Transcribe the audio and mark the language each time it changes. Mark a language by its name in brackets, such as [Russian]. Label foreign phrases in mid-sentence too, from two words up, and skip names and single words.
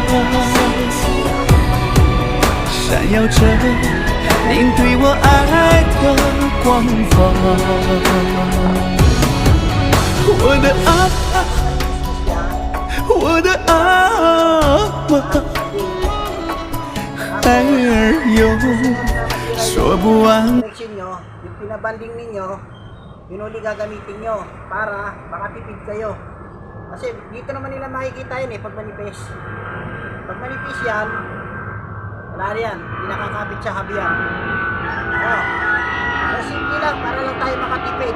[Chinese] 闪耀着您对我爱的光芒。我的阿妈，我的阿妈，爱儿有说不完。 [Filipino] Nyo, yung pinabanding ninyo, yun uli gagamitin nyo para makatipid kayo. Kasi dito naman nila makikita yun pag manipis. Pag manipis yan, wala yan, hindi nakakapit sa habiyan. So simple lang, para lang tayo makatipid.